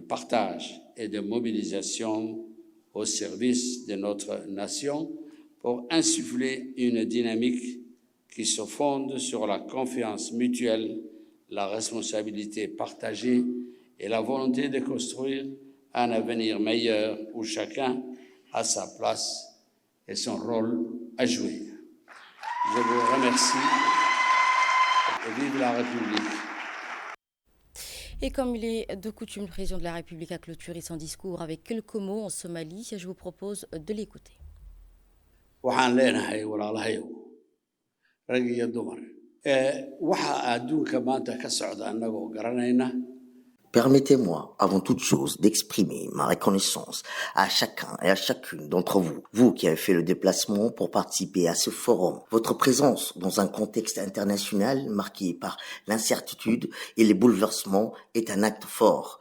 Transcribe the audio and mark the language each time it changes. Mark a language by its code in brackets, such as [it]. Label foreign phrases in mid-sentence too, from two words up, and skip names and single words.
[fr] partage et de mobilisation au service de notre nation pour insuffler une dynamique qui se fonde sur la confiance mutuelle, la responsabilité partagée et la volonté de construire un avenir meilleur où chacun a sa place et son rôle à jouer. Je vous remercie et vive la République. Et comme il est de coutume, le président de la République a clôturé son discours avec quelques mots en Somalie. Je vous propose de l'écouter. [so] waxaan leenahay walaalahayow rag iyo dumar waxa adduunka maanta ka socda annagoo garanayna. [fr] Permettez-moi, avant toute chose, d'exprimer ma reconnaissance à chacun et à chacune d'entre vous, vous qui avez fait le déplacement pour participer à ce forum. Votre présence dans un contexte international marqué par l'incertitude et les bouleversements est un acte fort.